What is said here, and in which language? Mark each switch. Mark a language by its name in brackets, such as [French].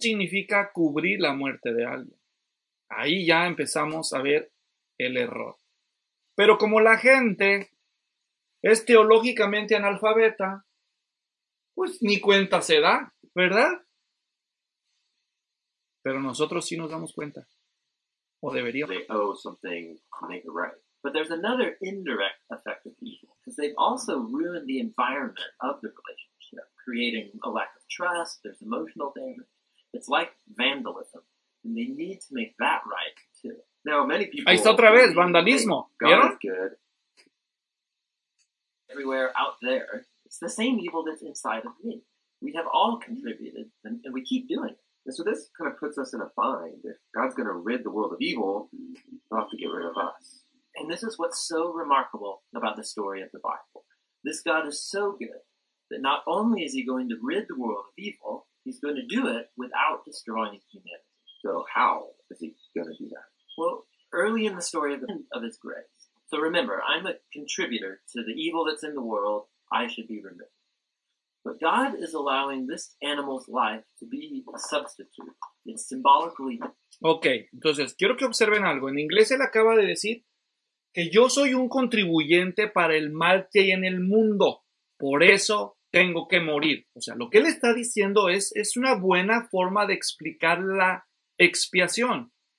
[Spanish] Significa cubrir la muerte de alguien. Ahí ya empezamos a ver el error. Pero como la gente es teológicamente analfabeta, pues ni cuenta se da, ¿verdad? Pero nosotros sí nos damos cuenta. O deberíamos. [English] They owe something to make it right. But there's another indirect effect of evil, because they've also ruined the environment of the relationship. Creating a lack of trust, there's emotional damage. It's like vandalism, and they need to make that right too. Now, many people. [Spanish] Ahí está otra vez, vandalismo. [English] God [Spanish] ¿vieron? [English] Is good. Everywhere out there, it's the same evil that's inside of me. We have all contributed, and we keep doing it. And so this kind of puts us in a bind. If God's going to rid the world of evil, he'll have to get rid of us. And this is what's so remarkable about the story of the Bible. This God is so good. That not only is he going to rid the world of evil, he's going to do it without destroying humanity. So how is he going to do that? Well, early in the story of his grace. So remember, I'm a contributor to the evil that's in the world. I should be removed. But God is allowing this animal's life to be a substitute. It's symbolically. [Spanish] Okay, entonces quiero que observen algo. En inglés él acaba de decir que yo soy un contribuyente para el mal que hay en el mundo. Por eso tengo que morir. O sea, lo que él está diciendo es una buena forma de explicar la expiación.